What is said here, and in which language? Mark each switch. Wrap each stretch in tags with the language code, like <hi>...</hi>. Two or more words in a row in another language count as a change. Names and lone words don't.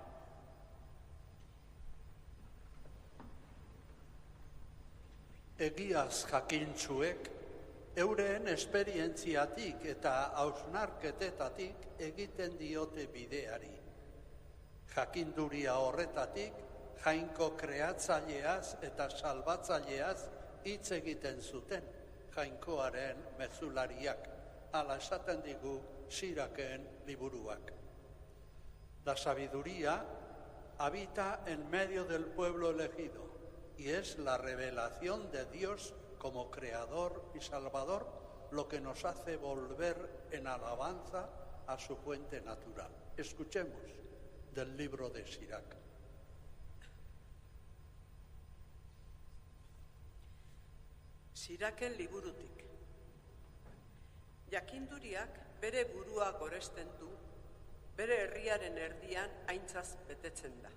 <eu>Egiaz jakintsuek, euren esperientziatik eta hausnarketetatik egiten diote bideari. Jakinduria horretatik, jainko kreatzaileaz eta salbatzaileaz hitz egiten zuten, jainkoaren mezulariak, hala esaten digu Siraken liburuak.</eu> <es>La sabiduría habita en medio del pueblo elegido y es la revelación de Dios como Creador y Salvador lo que nos hace volver en alabanza a su fuente natural. Escuchemos del libro de Sirac.</es> <eu>Siraken liburutik. Jakinduriak bere burua goresten du, bere herriaren erdian aintzaz betetzen da.</eu>